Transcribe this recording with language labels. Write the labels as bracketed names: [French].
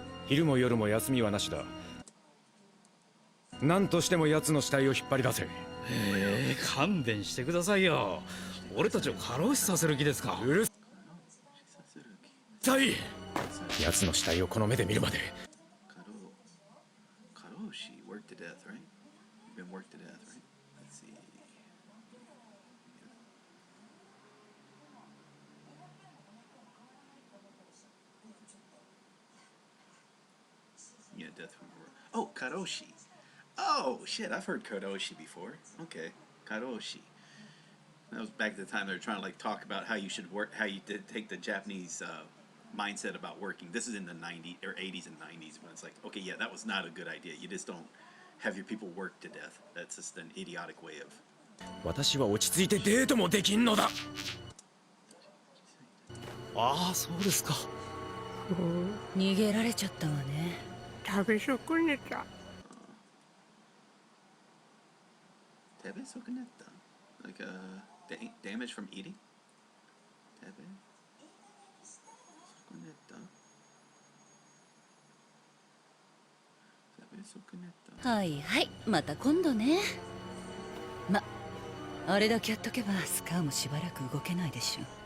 [Japanese] 昼も夜も休みはなしだ。何としても奴の死体を引っ張り出せ。勘弁してくださいよ。俺たちを過労死させる気ですか？うるさい。奴の死体をこの目で見るまで。 [English] 過労死 worked to death, right? You've been worked to death, right? Let's see. Yeah, death from work. Oh, karoshi. Oh shit, I've heard karoshi before. Okay, karoshi. That was back at the time they were trying to like talk about how you should work, how you did take the Japanese mindset about working. This is in the 90s or 80s and 90s when it's like, okay, yeah, that was not a good idea. You just don't have your people work to death. That's just an idiotic way of. [Japanese] 私は落ち着いてデートもできんのだ。ああ、そうですか。逃げられちゃったわね。食べ損ねた。 [English] 食べ損ねた Like damage from eating? [Japanese] 食べ損ねた食べ損ねたはいはい、また今度ね。あれだけやっとけばスカーもしばらく動けないでしょ。